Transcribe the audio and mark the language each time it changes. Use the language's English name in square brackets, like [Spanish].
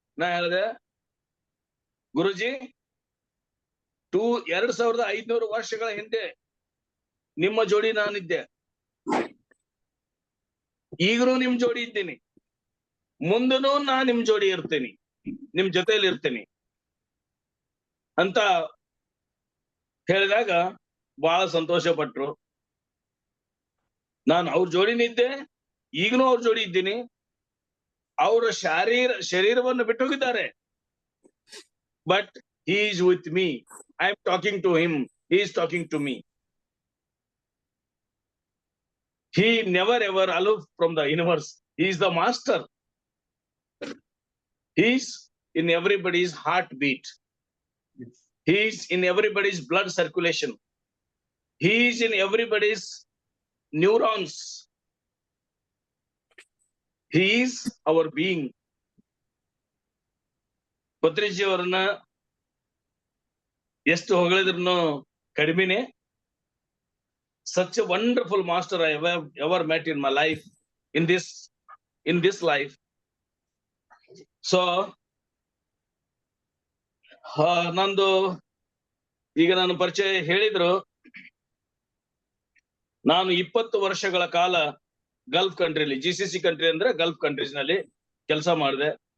[Kannada] ನಾ ಹೇಳಿದೆ, ಗುರುಜಿ, 2500 ವರ್ಷಗಳ ಹಿಂದೆ ನಿಮ್ಮ ಜೋಡಿ ನಾನಿದ್ದೆ, ಈಗಲೂ ನಿಮ್ ಜೋಡಿ ಇದ್ದೀನಿ, ಮುಂದನೂ ನಾ ನಿಮ್ ಜೋಡಿ ಇರ್ತೀನಿ, ನಿಮ್ ಜೊತೆಲಿ ಇರ್ತೀನಿ ಅಂತ ಹೇಳಿದಾಗ ಬಹಳ ಸಂತೋಷ ಪಟ್ರು. ನಾನು ಅವ್ರ ಜೋಡಿನಿದ್ದೆ, ಈಗನೂ ಅವ್ರ ಜೋಡಿ ಇದ್ದೀನಿ. ಅವರ ಶರೀರವನ್ನು ಬಿಟ್ಟು ಹೋಗಿದ್ದಾರೆ, [English] but he is with me. I am talking to him, he is talking to me. He never ever aloof from the universe. He is the master. He is in everybody's heartbeat. He is in everybody's blood circulation. He is in everybody's neurons. He is our being. [Kannada] Patriji ಅವರನ್ನ ಎಷ್ಟು ಹೊಗಳಿದ್ರು ಕಡಿಮೆನೆ. [English] Such a wonderful master I ever met in my life, in this life. [Kannada] So ನಂದು ಈಗ ನಾನು ಪರಿಚಯ ಹೇಳಿದ್ರು. ನಾನು 20 ವರ್ಷಗಳ ಕಾಲ ಗಲ್ಫ್ ಕಂಟ್ರಿಲಿ, GCC ಕಂಟ್ರಿ ಅಂದ್ರೆ ಗಲ್ಫ್ ಕಂಟ್ರೀಸ್ ನಲ್ಲಿ ಕೆಲಸ ಮಾಡಿದೆ.